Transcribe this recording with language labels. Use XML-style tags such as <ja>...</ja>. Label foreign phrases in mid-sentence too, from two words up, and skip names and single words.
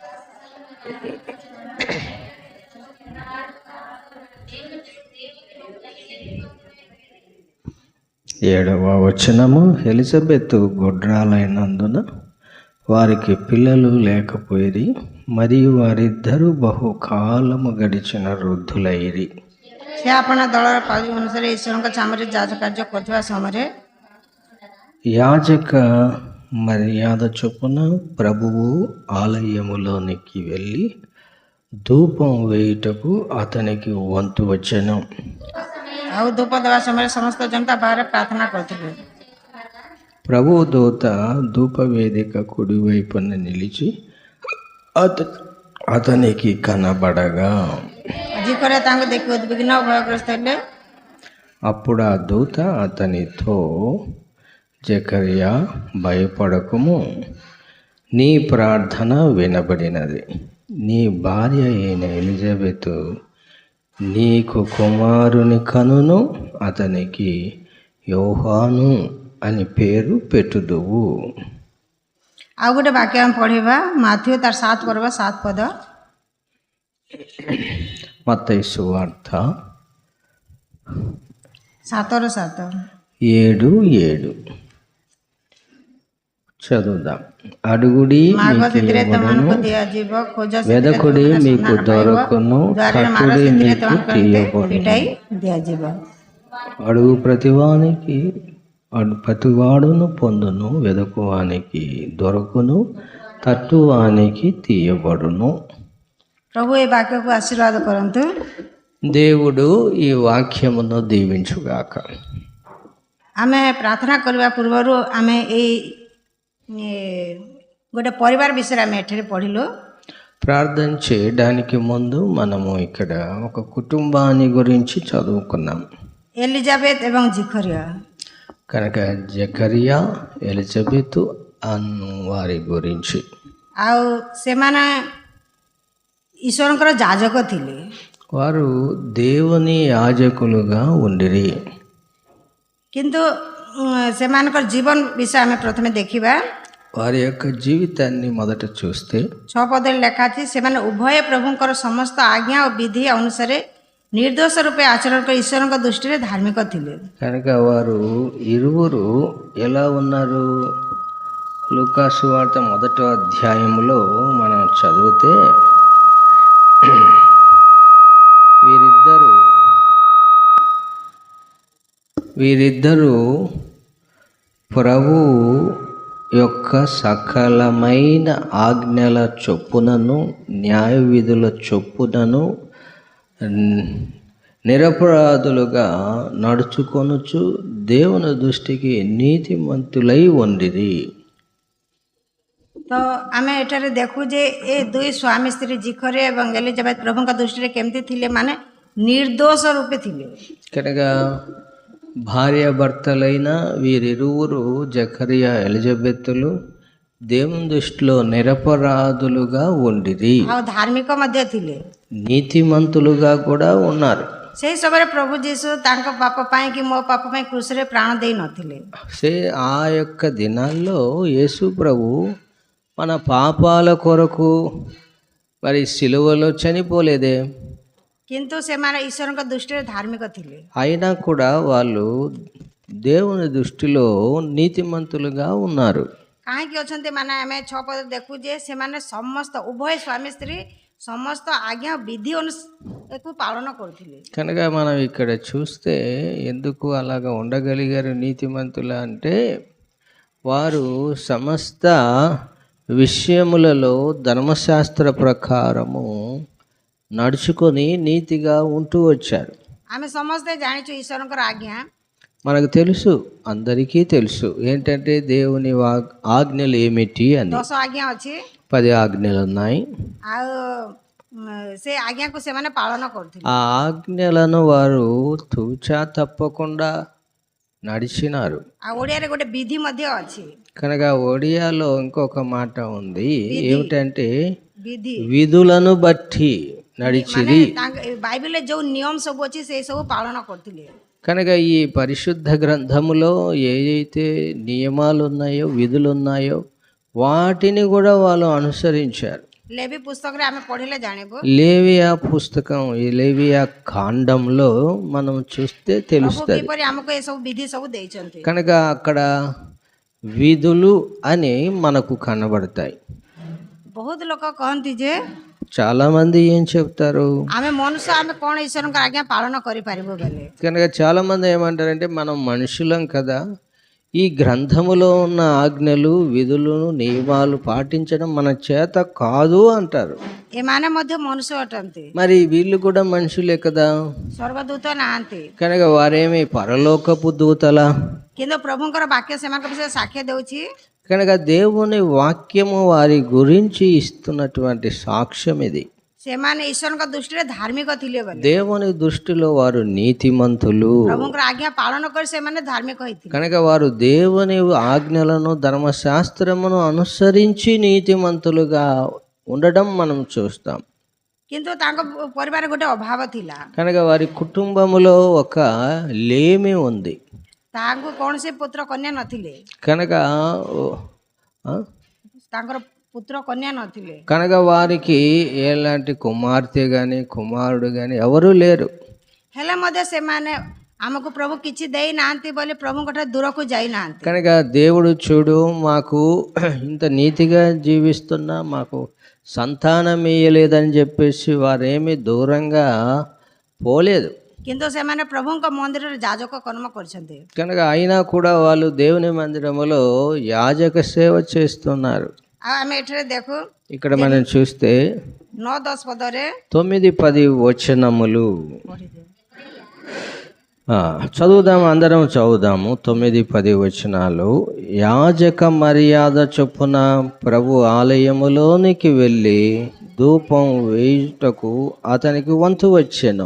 <te>7వ వచనము. ఎలిజబెత్ గొడ్రాలైనందున వారికి పిల్లలు లేకపోయిరి, మరియు వారిద్దరూ బహుకాలము గడిచిన వృద్ధులైరి.</te> <or>ସେ ଆପଣା ଦଳର ପାଳି ଅନୁସାରେ ଈଶ୍ୱରଙ୍କ ଚାମରେ ଯାଜ କାର୍ଯ୍ୟ କରୁଥିବା ସମୟରେ</or> <te>యాజక మర్యాద చొప్పున ప్రభువు ఆలయములోనికి వెళ్ళి ధూపం వేయుటకు అతనికి వంతు వచ్చెను.</te> <or>ଆଉ ଧୂପ ଦେବା ସମୟରେ ସମସ୍ତ ଜନତା ବାହାରେ ପ୍ରାର୍ଥନା କରୁଥିଲେ।</or> <te>ప్రభు దూత ధూపవేదిక కుడివైపున నిలిచి అతనికి కనబడగా</te> <or>ଆଜିକରେ ତାଙ୍କୁ ଦେଖି ଉଦ୍ବିଗ୍ନ ଓ ଭୟଗ୍ରସ୍ତ ହେଲେ।</or> <te>అప్పుడు ఆ దూత అతనితో, జకర్యా భయపడకుము, నీ ప్రార్థన వినబడినది. నీ భార్య అయిన ఎలిజబెత్ నీకు కుమారుని కనును, అతనికి యోహాను అని పేరు పెట్టుదువు.</te> <or>ଆଉ ଗୋଟେ ବାକ୍ୟ ଆମେ ପଢ଼ିବା ମାଥିଉ ତାର 7 ପର୍ବ 7 ପଦ।</or> <te>మత్తయి సువార్త</te> <or>7ରୁ 7</or> <te>7:7 చదువుదాం. అడుగుడి</te> <or>ମାଗ</or> <te>మీకు</te> <or>ସେଥିରେ</or> <te>ఇవ్వబడును,</te> <or>ତମମାନଙ୍କୁ ଦିଆଯିବ, ଖୋଜ ସେଥିରେ</or> <te>వెదకుడి</te> <or>ତମମାନଙ୍କୁ</or> <te>మీకు</te> <or>ସନ୍ଧାନ ପାଇବ,</or> <te>దొరకును,</te> <or>ଦ୍ୱାରରେ ମାଡ଼</or> <te>తట్టుడి</te> <or>ସେଥିରେ</or> <te>మీకు</te> <or>ତମମାନଙ୍କୁ</or> <te>తీయబడును.</te> <or>ଫିଟାଇ ଦିଆଯିବ।</or> <te>అడుగు ప్రతివాడును పొందును, వెదకువానికి దొరకును, తట్టువానికి తీయబడును.</te> <or>ପ୍ରଭୁ ଏ ବାକ୍ୟକୁ ଆଶୀର୍ବାଦ କରନ୍ତୁ।</or> <te>దేవుడు ఈ వాక్యమును దీవించుగాక.</te> <or>ଆମେ ପ୍ରାର୍ଥନା କରିବା ପୂର୍ବରୁ ଆମେ ଏଇ ଗୋଟେ ପରିବାର ବିଷୟରେ ଆମେ ଏଠାରେ ପଢ଼ିଲୁ।</or> <te>ప్రార్థన చేయడానికి ముందు మనము ఇక్కడ ఒక కుటుంబాన్ని గురించి చదువుకున్నాం.</te> <or>ଏଲିଜାବେଥ ଏବଂ ଜିଖରିୟ।</or> <te>కనుక జకరియా, ఎలిజబెత్ అను వారి గురించి.</te> <or>ଆଉ ସେମାନେ ଈଶ୍ୱରଙ୍କର ଯାଜକ ଥିଲେ।</or> <te>వారు దేవుని యాజకులుగా ఉండిరి.</te> <or>କିନ୍ତୁ ସେମାନଙ୍କର ଜୀବନ ବିଷୟ ଆମେ ପ୍ରଥମେ ଦେଖିବା।</or> <te>వారి యొక్క జీవితాన్ని మొదట చూస్తే</te> <or>6 ପଦରେ ଲେଖା ଅଛି, ସେମାନେ ଉଭୟ ପ୍ରଭୁଙ୍କର ସମସ୍ତ ଆଜ୍ଞା ଓ ବିଧି ଅନୁସାରେ ନିର୍ଦ୍ଦୋଷ ରୂପେ ଆଚରଣ କରି ଈଶ୍ୱରଙ୍କ ଦୃଷ୍ଟିରେ ଧାର୍ମିକ ଥିଲେ।</or> <te>కనుక వారు ఇరువురు ఎలా ఉన్నారు? లూకా సువార్త 1వ అధ్యాయంలో మనం చదివితే వీరిద్దరూ ప్రభువు యొక్క సకలమైన ఆజ్ఞల చొప్పునను న్యాయ విధుల చొప్పునను నిరపరాధులుగా నడుచుకొనుచు దేవుని దృష్టికి నీతిమంతులై ఉండిరి.</te> <or>ତ ଆମେ ଏଠାରେ ଦେଖୁ ଯେ ଏ ଦୁଇ ସ୍ୱାମୀ ସ୍ତ୍ରୀ ଜିଖରିୟ ଏବଂ ଏଲିଜାବେଥ ପ୍ରଭୁଙ୍କ ଦୃଷ୍ଟିରେ କେମିତି ଥିଲେ, ମାନେ ନିର୍ଦ୍ଦୋଷ ରୂପେ ଥିଲେ।</or> <te>కనుక భార్యాభర్తలైన వీరిరువురు జకరియా, ఎలిజబెత్తులు దేవుని దృష్టిలో నిరపరాధులుగా ఉండిరి,</te> <or>ଆଉ ଧାର୍ମିକ ମଧ୍ୟ ଥିଲେ।</or> <te>నీతిమంతులుగా కూడా ఉన్నారు.</te> <or>ସେହି ସମୟରେ ପ୍ରଭୁ ଯୀଶୁ ତାଙ୍କ ପାପ ପାଇଁ କି ମୋ ପାପ ପାଇଁ କ୍ରୁଶରେ ପ୍ରାଣ ଦେଇ ନଥିଲେ।</or> <te>ఆ యొక్క దినాల్లో యేసు ప్రభు మన పాపాల కొరకు మరి సిలువలో చనిపోలేదే,</te> <or>କିନ୍ତୁ ସେମାନେ ଈଶ୍ୱରଙ୍କ ଦୃଷ୍ଟିରେ ଧାର୍ମିକ ଥିଲେ।</or> <te>అయినా కూడా వాళ్ళు దేవుని దృష్టిలో నీతిమంతులుగా ఉన్నారు.</te> <or>କାହିଁକି ଅଛନ୍ତି ମାନେ ଆମେ 6 ପଦ ଦେଖୁ ଯେ ସେମାନେ ସମସ୍ତ ଉଭୟ ସ୍ୱାମୀ ସ୍ତ୍ରୀ ସମସ୍ତ ଆଜ୍ଞା ବିଧି କୁ ପାଳନ କରୁଥିଲେ।</or> <te>కనుక మనం ఇక్కడ చూస్తే ఎందుకు అలాగా ఉండగలిగారు నీతిమంతులు అంటే, వారు సమస్త విషయములలో ధర్మశాస్త్ర ప్రకారము నడుచుకొని నీతిగా ఉంటూ వచ్చారు.</te> <or>ଆମେ ସମସ୍ତେ ଜାଣିଛୁ ଈଶ୍ୱରଙ୍କର ଆଜ୍ଞା</or> <te>మనకు తెలుసు, అందరికీ తెలుసు ఏంటంటే దేవుని ఆజ్ఞలు ఏమిటి అని.</te> <or>10 ଆଜ୍ଞା ଅଛି</or> <te>10 ఆజ్ఞలు ఉన్నాయి.</te> <or>ଆଉ ସେ ଆଜ୍ଞାକୁ ସେମାନେ ପାଳନ କରୁଥିଲେ।</or> <te>ఆ ఆజ్ఞలను వారు తూచా తప్పకుండా నడిచినారు.</te> <or>ଆଉ ଓଡ଼ିଆରେ ଗୋଟେ ବିଧି ମଧ୍ୟ ଅଛି,</or> <te>కనుక ఒడియాలో ఇంకొక మాట ఉంది, ఏమిటంటే</te> <or>ବିଧି</or> <te>విధులను బట్టి నడిచిరి.</te> <or>ବାଇବେଲରେ ଯୋଉ ନିୟମ ସବୁ ଅଛି ସେଇ ସବୁ ପାଳନ କରୁଥିଲେ।</or> <te>కనుక ఈ పరిశుద్ధ గ్రంథములో ఏదైతే నియమాలు ఉన్నాయో, విధులు ఉన్నాయో వాటిని కూడా వాళ్ళు అనుసరించారు.</te> <or>లేవి పుస్తకରେ ଆମେ ପଢିଲେ ଜାଣିବୁ,</or> <te>లేవియా పుస్తకం, ఈ లేవియా కాండంలో మనం చూస్తే</te> <or>ପ୍ରଭୁ</or> <te>తెలుస్తుంది.</te> <or>କିପରି ଆମକୁ ଏ ସବୁ ବିଧି ସବୁ ଦେଇଛନ୍ତି।</or> <te>కనుక అక్కడ విధులు అని మనకు కనబడతాయి.</te> <or>ବହୁତ ଲୋକ କହନ୍ତି ଯେ</or> <te>చాలా మంది ఏం చెప్తారు,</te> <or>ଆମେ ମନୁଷ୍ୟ ଆମେ କ'ଣ ଈଶ୍ୱରଙ୍କ ଆଜ୍ଞା ପାଳନ କରିପାରିବୁ ବୋଲି।</or> <te>కనుక చాలా మంది ఏమంటారంటే మనం మనుషులం కదా, ఈ గ్రంథములో ఉన్న ఆజ్ఞలు, విధులు, నియమాలు పాటించడం మన చేత కాదు అంటారు.</te> <or>ଏମାନେ ମଧ୍ୟ ମନୁଷ୍ୟ ଅଟନ୍ତି,</or> <te>మరి వీళ్ళు కూడా మనుషులే కదా,</te> <or>ସ୍ୱର୍ଗଦୂତ ନାହାନ୍ତି।</or> <te>కనుక వారేమి పరలోకపు దూతలా?</te> <or>କିନ୍ତୁ ପ୍ରଭୁଙ୍କର ବାକ୍ୟ ସେମାନଙ୍କ ବିଷୟରେ ସାକ୍ଷ୍ୟ ଦେଉଛି</or> <te>కనుక దేవుని వాక్యము వారి గురించి ఇస్తున్నటువంటి సాక్ష్యం ఇది.</te> <or>ସେମାନେ ଈଶ୍ୱରଙ୍କ ଦୃଷ୍ଟିରେ ଧାର୍ମିକ ଥିଲେ ବୋଲି।</or> <te>దేవుని దృష్టిలో వారు నీతిమంతులు.</te> <or>ପ୍ରଭୁଙ୍କର ଆଜ୍ଞା ପାଳନ କରି ସେମାନେ ଧାର୍ମିକ ହେଇଥିଲେ।</or> <te>కనుక వారు దేవుని ఆజ్ఞలను, ధర్మశాస్త్రమును అనుసరించి నీతిమంతులుగా ఉండడం మనం చూస్తాం.</te> <or>କିନ୍ତୁ ତାଙ୍କ ପରିବାରରେ ଗୋଟେ ଅଭାବ ଥିଲା,</or> <te>కనుక వారి కుటుంబములో ఒక లేమి ఉంది.</te> <or>ତାଙ୍କୁ କୌଣସି ପୁତ୍ର କନ୍ୟା ନଥିଲେ,</or> <te>కనుక</te> <or>ତାଙ୍କର ପୁତ୍ର କନ୍ୟା నଥିଲେ।</or> <te>కనుక వారికి ఎలాంటి కుమార్తె కానీ కుమారుడు కానీ ఎవరూ లేరు.</te> <or>ହେଲେ ମଧ୍ୟ ସେମାନେ ଆମକୁ ପ୍ରଭୁ କିଛି ଦେଇନାହାନ୍ତି ବୋଲି ପ୍ରଭୁଙ୍କଠାରୁ ଦୂରକୁ ଯାଇନାହାନ୍ତି।</or> <te>కనుక దేవుడు చూడు, మాకు ఇంత నీతిగా జీవిస్తున్నా మాకు సంతానం ఇయ్యలేదని చెప్పేసి వారేమీ దూరంగా పోలేదు.</te> <or>କିନ୍ତୁ ସେମାନେ ପ୍ରଭୁଙ୍କ ମନ୍ଦିରରେ ଯାଜକ କର୍ମ କରିଛନ୍ତି।</or> <te>కనుక అయినా కూడా వాళ్ళు దేవుని మందిరములో యాజక సేవ చేస్తున్నారు.</te> <or>ଆଉ ଆମେ ଏଠାରେ ଦେଖୁ</or> <te>ఇక్కడ మనం చూస్తే</te> <or>9-10 పదରେ</or> <te>9-10 వచనములు చదువుదాము, అందరం చదువుదాము. 9-10 వచనాలు. యాజక మర్యాద చొప్పున ప్రభు ఆలయములోనికి వెళ్ళి ధూపం వేయుటకు అతనికి వంతు వచ్చెను.</te>